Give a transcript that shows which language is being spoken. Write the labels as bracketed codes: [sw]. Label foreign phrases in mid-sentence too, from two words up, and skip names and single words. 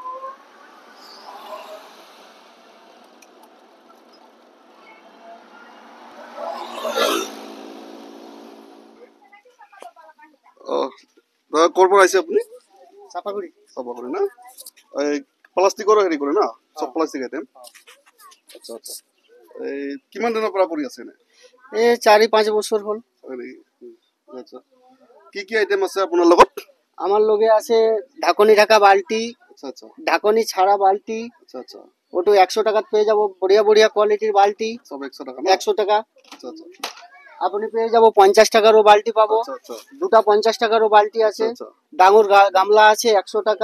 [as] দাদা ক'ৰ পৰা আহিছে আপুনি? চাপাগুড়ি না? [bn] এই প্লাষ্টিকৰ হেৰি কৰে না, চব প্লাষ্টিক আইটেম। [as] আচ্ছা আচ্ছা। এই কিমান দিনৰ পৰা কৰি আছে এনে? [bn] এই 4-5 বছর হল। [as] আচ্ছা, কি কি আইটেম আছে আপোনাৰ লগত? [bn] আমার লগে আছে ঢাকনি ঢাকা বালতি, [as] আচ্ছা আচ্ছা [bn] ঢাকনি ছাড়া বালতি। [as] আচ্ছা আচ্ছা। [bn] ওটো 100 টাকাত পেয়ে যাব, বড়িয়া বড়িয়া কোয়ালিটির বালতি। [as] সব 100 টাকা না? [bn] 100 টাকা। [as] আচ্ছা আচ্ছা। [bn] আপনি পেয়ে যাব 50 টাকারও বালতি পাবো। [as] আচ্ছা আচ্ছা। [bn] দুটা 50 টাকারও বালতি আছে। [as] আচ্ছা। ডাঙর গামলা আছে 100 টাকা।